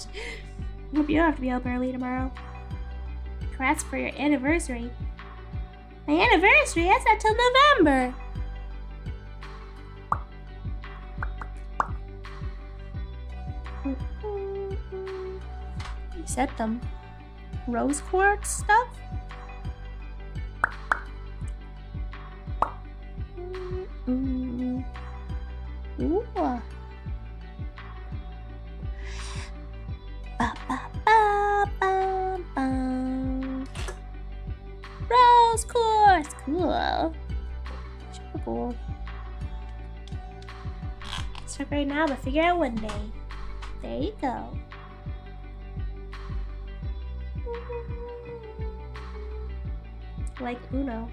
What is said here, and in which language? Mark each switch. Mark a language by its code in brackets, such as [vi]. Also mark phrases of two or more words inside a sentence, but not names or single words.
[en] Hope you don't have to be up early tomorrow. Congrats for your anniversary. My anniversary? That's not till November. You said them. Rose quartz stuff? Ooh. Ba, ba, ba, ba, ba. Rose quartz, cool. Super cool. Start right now, but figure out one day. There you go. Like Uno.